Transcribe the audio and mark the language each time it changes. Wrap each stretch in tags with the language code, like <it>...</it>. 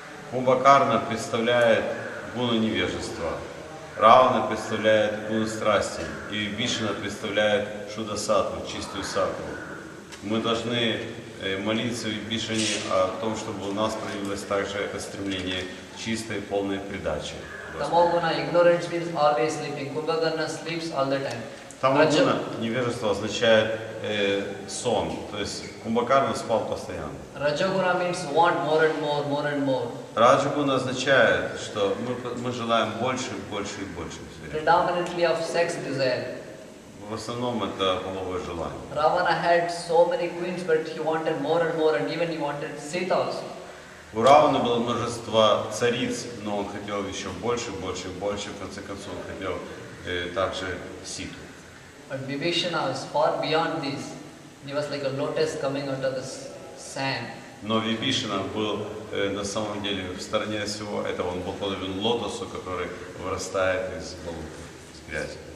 <ru>Кумбхакарна представляет гуну невежества, Равана представляет гуну страсти, и Вибишана представляет шудасатву, чистую саттву. Мы должны молиться Вибишане о том, чтобы у нас проявилось также это стремление чистой, полной предачи.</ru> <en>Tamoguna, ignorance means always sleeping. Kumbhakarna sleeps all the time.</en> <ru>Тамогуна, невежество, означает сон, то есть Кумбхакарна спал постоянно.</ru> <en>Rajoguna means want more and more, more and more.</en> <ru>Раджагуна означает, что мы желаем больше, больше и больше.</ru> <en>Predominantly of sex desire.</en> <ru>В основном это половое желание.</ru> <en>Ravana had so many queens, but he wanted more and more, and even he wanted Sita also.</en> <ru>У Равана было множество цариц, но он хотел еще больше, больше и больше. В конце концов, он хотел также Ситу.</ru> <en>But Vibhishana was far beyond this. He was like a lotus coming out of the sand.</en> <ru>Но Вибишана был на самом деле в стороне всего этого. Он был подобен лотосу, который вырастает из болота, из грязи.</ru>